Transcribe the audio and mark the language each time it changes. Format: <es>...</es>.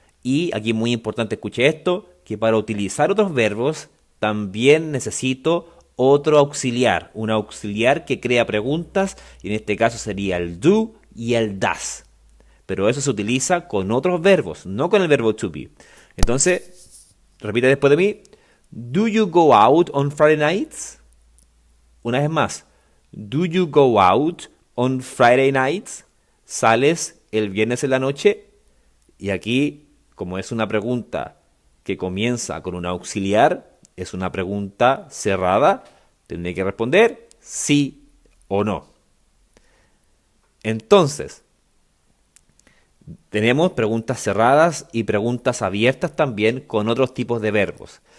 <es>Y aquí es muy importante, escuche esto, que para utilizar otros verbos también necesito otro auxiliar. Un auxiliar que crea preguntas, y en este caso sería el do y el does. Pero eso se utiliza con otros verbos, no con el verbo to be. Entonces, repite después de mí.</es> <en>Do you go out on Friday nights?</en> <es>Una vez más.</es> <en>Do you go out on Friday nights?</en> <es>¿Sales el viernes en la noche? Y aquí, como es una pregunta que comienza con un auxiliar, es una pregunta cerrada, tendré que responder sí o no. Entonces, tenemos preguntas cerradas y preguntas abiertas también con otros tipos de verbos.</es>